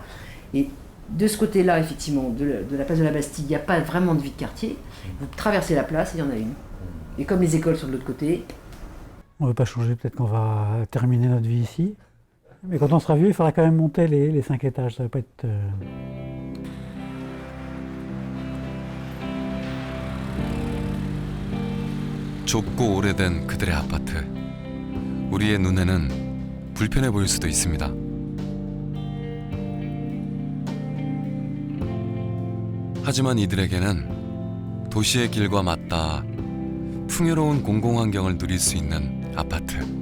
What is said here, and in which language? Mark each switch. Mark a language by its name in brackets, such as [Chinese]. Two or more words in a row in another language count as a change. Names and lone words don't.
[French] Et de ce côté-là, effectivement, de la place de la Bastille, il n'y a pas vraiment de vie de quartier. Vous traversez la place et il y en a une. Et comme les écoles sont de l'autre côté... On ne veut pas changer, peut-être qu'on va terminer notre vie ici. Mais quand on sera vieux, il faudra quand même monter les 5 étages, ça ne va pas être... [Korean] 좁고 오래된 그들의 아파트. 우리의 눈에는 불편해 보일 수도 있습니다. 하지만 이들에게는 도시의 길과 맞닿아 풍요로운 공공환경을 누릴 수 있는 아파트.